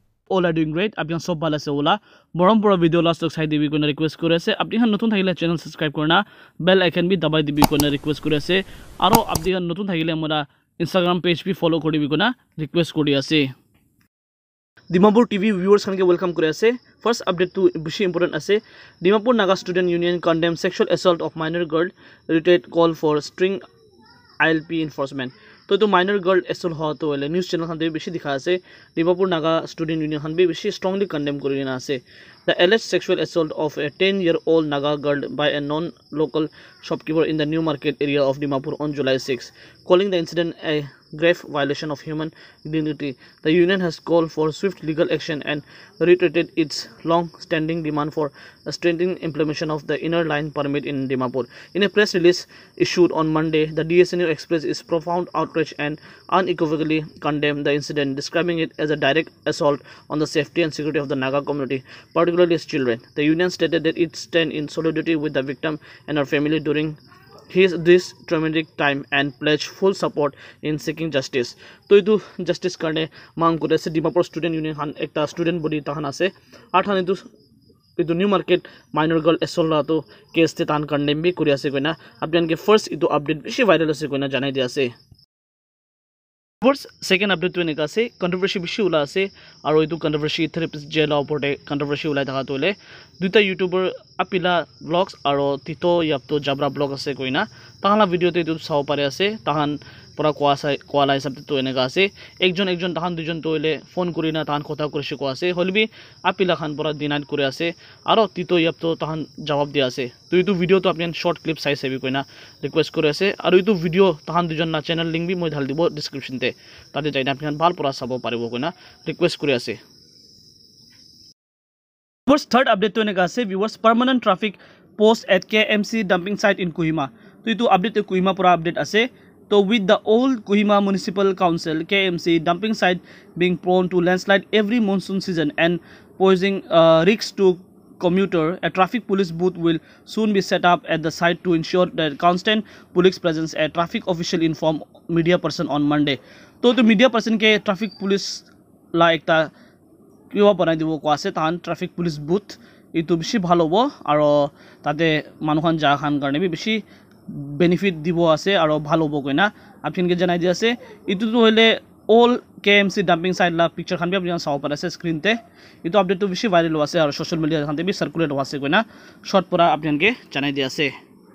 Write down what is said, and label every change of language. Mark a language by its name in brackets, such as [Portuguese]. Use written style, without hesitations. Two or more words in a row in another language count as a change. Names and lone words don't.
[English] all are doing great. [Naga Pidgin] Apni sob bhal ase ola. Morom pura video last tak sai dibi kona request kore ase. Apni han notun thakile channel subscribe korna, bell icon bi dabai dibi kona request kore ase. Aro apni han notun thakile amara Instagram page bi follow kori bi kona request kori ase. Dimapur TV viewers khan ke welcome kore ase. First update to bishi important ase. [English] Dimapur Naga Student Union condemns sexual assault of minor girl. Retreat call for string ILP enforcement. [Naga Pidgin] तो minor girl assault हो तो वाले news channel खान बिशी दिखा से Dimapur Naga Student Union खान भी बिशी strongly condemn करी ना से [English] the alleged sexual assault of a 10-year-old Naga girl by a non-local shopkeeper in the New Market area of Dimapur on July 6, calling the incident a grave violation of human dignity. The union has called for swift legal action and reiterated its long-standing demand for a strengthening implementation of the inner line permit in Dimapur. In a press release issued on Monday, the DSNU expressed its profound outrage and unequivocally condemned the incident, describing it as a direct assault on the safety and security of the Naga community, particularly its children. The union stated that it stands in solidarity with the victim and her family during this traumatic time and pledge full support in seeking justice. [Naga Pidgin] तो इतु justice करने मांग करे से Dimapur Student Union खान एक ता student body ताहन आसे आठ हान इतु New Market [English] minor girl assault [Naga Pidgin] ला तो case ते तान करने भी कुरिया से कोई ना अब जान के first इतु update बिशी viral से कोई ना जाने दिया से [English] second update [Naga Pidgin] to निका से controversy बिशी उला से आरो इतु controversy [English] therapist jail [Naga Pidgin] ओपोटे controversy उला था तो ले दुटा YouTuber अपिला vlogs आरो तितो याप तो जबरा vlog असे कोई ना ताहला video ते इतु साव पारे असे ताहन पूरा कोआला सब तो एनेका से एक जन ताहन दुजन तो ले फोन करी ना ताहन कथा करसे को आसे होलबी अपिला खान पूरा डिनाइट करे आसे आरो तितो याप तो ताहन जवाब दिया आसे तो इतु video तो आपन [English] short clip [Naga Pidgin] साइज से भी कोई ना request करे आसे आरो इतु video ताहन दुजन ना [English] channel link [Naga Pidgin] भी মই ढाल दिबो description ते ताते जाइना आपन ভাল पूरा साबो पारिबो कोई ना request करे आसे Viewers, [English] third update [Naga Pidgin] to negase [English] viewers permanent traffic post at KMC dumping site in Kohima. [Naga Pidgin] तो इतु update to Kohima पूरा update असे तो [English] with the old Kohima Municipal Council KMC dumping site being prone to landslide every monsoon season and posing risks to commuter, a traffic police booth will soon be set up at the site to ensure that constant police presence. A traffic official informed media person on Monday. [Naga Pidgin] तो [English] media person [Naga Pidgin] के [English] traffic police [Naga Pidgin] ला एकता किवा बनाई दिबो को आसे तान [English] traffic police booth [Naga Pidgin] इतु बेसी भालो हो आरो ताते मानुखान जा खान करने भी बेसी बेनिफिट दिबो आसे आरो भालो हो कइना आपन के जनाई दि आसे इतु तो होले [English] old KMC dumping site [Naga Pidgin] ला पिक्चर खान भी आपन साव पर आसे स्क्रीन ते इतु अपडेट तो बेसी वायरल हो आसे आरो [English] social media [Naga Pidgin] खान ते भी सर्कुलेट हो आसे कइना शॉर्ट पूरा आपन के जनाई दि आसे